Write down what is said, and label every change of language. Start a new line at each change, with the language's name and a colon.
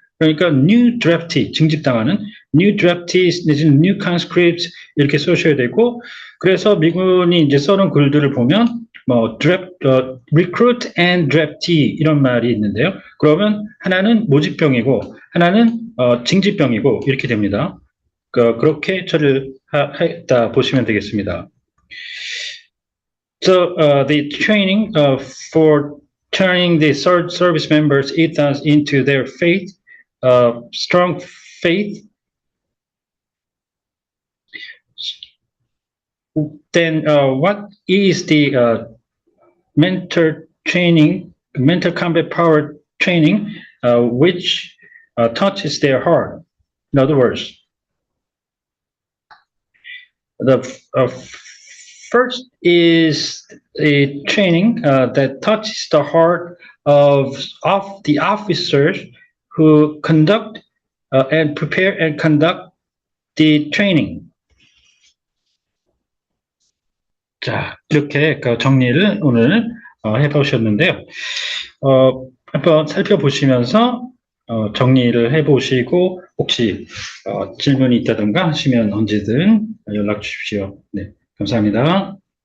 Korean: 그러니까 new draftee, 징집당하는
English: new draftees
Korean: 내지는
English: new conscripts
Korean: 이렇게 써셔야 되고, 그래서 미군이 이제 써놓은 글들을 보면 뭐
English: recruit and draftee
Korean: 이런 말이 있는데요. 그러면 하나는 모집병이고 하나는 징집병이고 이렇게 됩니다. 그렇게 처리를 했다 보시면 되겠습니다.
English: So the training for turning the service members' ethos into their faith, strong faith. Then what is the mental training, mental combat power training, which touches their heart? In other words, the first is a training that touches the heart of the officers who conduct and prepare and conduct the training.
Korean: 자, 이렇게 정리를 오늘 해보셨는데요. 한번 살펴보시면서 정리를 해보시고 혹시 질문이 있다던가 하시면 언제든 연락 주십시오. 네, 감사합니다.